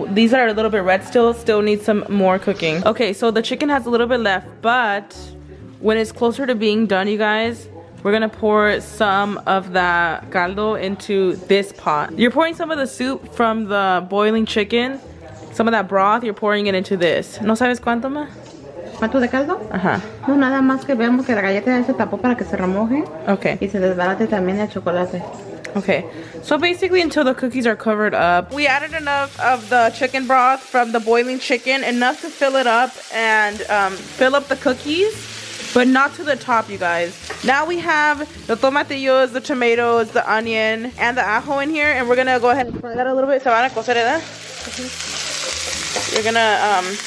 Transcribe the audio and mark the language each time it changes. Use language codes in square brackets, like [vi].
[en] These are a little bit red still need some more cooking. Okay, so the chicken has a little bit left, but when it's closer to being done, you guys, we're gonna pour some of that caldo into this pot. You're pouring some of the soup from the boiling chicken, some of that broth, you're pouring it into this. [es] ¿No sabes cuánto, ma? ¿Cuánto de caldo? Ajá. No, nada más que veamos que la galleta ya se tapó para que se remoje. [en] Okay. [es] Y se desbarate también el chocolate. [en] Okay, so basically until the cookies are covered up, we added enough of the chicken broth from the boiling chicken, enough to fill it up and fill up the cookies, but not to the top, you guys. Now we have the tomatillos, the tomatoes, the onion, and the ajo in here, and we're gonna go ahead and fry that a little bit. Se van a cocer, ¿verdad? You're gonna